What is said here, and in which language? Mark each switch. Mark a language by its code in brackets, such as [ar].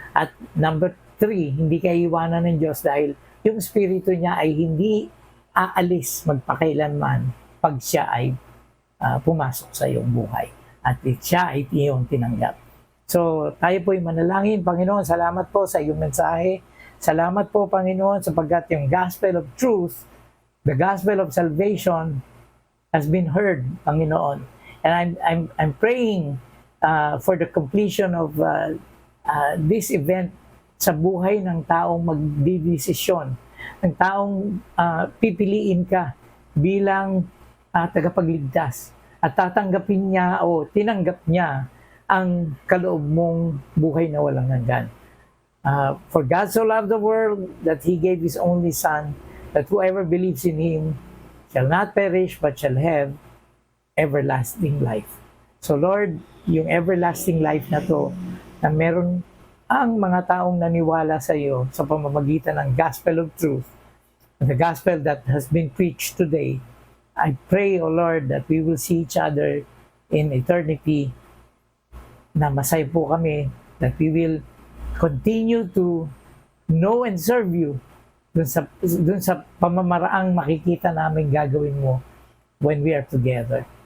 [tl] At number 3, hindi ka iwanan ng Diyos dahil yung Espiritu niya ay hindi aalis magpakailanman pag siya ay pumasok sa iyong buhay. At siya ay iyong tinanggap. So, tayo po ay manalangin. Panginoon, salamat po sa iyong mensahe. Salamat po, Panginoon, sapagkat yung [en] gospel of truth, the gospel of salvation has been heard, Panginoon. And I'm praying for the completion of this event [tl] sa buhay ng taong magdidesisyon, ng taong pipiliin ka bilang tagapagligtas, at tatanggapin niya o tinanggap niya ang kaloob mong buhay na walang hanggan. [en] For God so loved the world that He gave His only Son, that whoever believes in Him shall not perish but shall have everlasting life. So Lord, yung everlasting life [tl] na to, na meron ang mga taong naniwala sa iyo sa pamamagitan ng [en] gospel of truth, the gospel that has been preached today, I pray, O Lord, that we will see each other in eternity, [tl] na masaya po kami, [en] that we will continue to know and serve you [tl] dun sa pamamaraang makikita namin gagawin mo [en] when we are together.